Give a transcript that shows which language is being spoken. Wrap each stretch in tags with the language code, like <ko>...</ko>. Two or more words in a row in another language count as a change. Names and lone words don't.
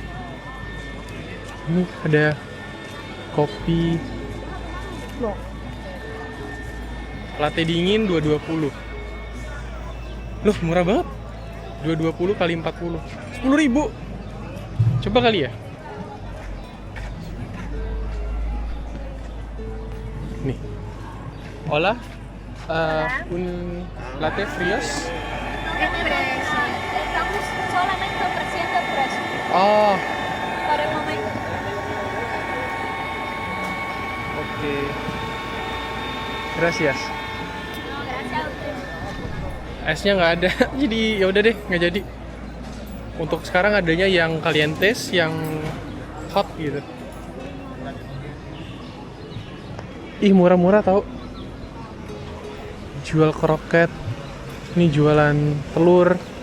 <id>Ini ada kopi latte dingin 220. Loh, murah banget. 220 kali 40. 10.000. Coba kali ya. Nih.</id> <es>Hola. Un latte frios. Estamos solamente ofreciendo precio Oh, por el momento. oke. Gracias. No, gracias a usted.</es> <id>Esnya nggak ada, jadi ya udah deh, nggak jadi. Untuk sekarang adanya yang calientes, yang hot gitu. Ih, murah-murah tau. Jual kroket, ini jualan telur.</id>